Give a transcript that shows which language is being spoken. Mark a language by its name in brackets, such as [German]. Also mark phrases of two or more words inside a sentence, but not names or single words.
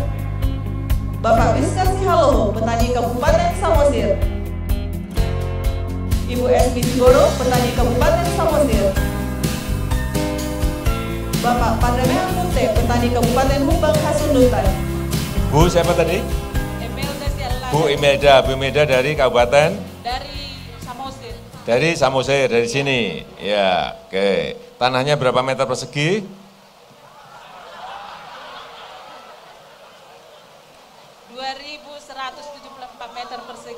[Indonesian] Bapak Wiskar Sihaloho, petani Kabupaten Samosir. Ibu S. Bitigoro, petani Kabupaten Samosir. Bapak Pandamea Munte, petani Kabupaten Humbang Hasundutan. Bu siapa tadi? Imelda Sialala. Bu Imelda dari Kabupaten? Dari Samosir. Dari Samosir, dari sini. Ya, oke. Tanahnya berapa meter persegi? 2.174 meter persegi.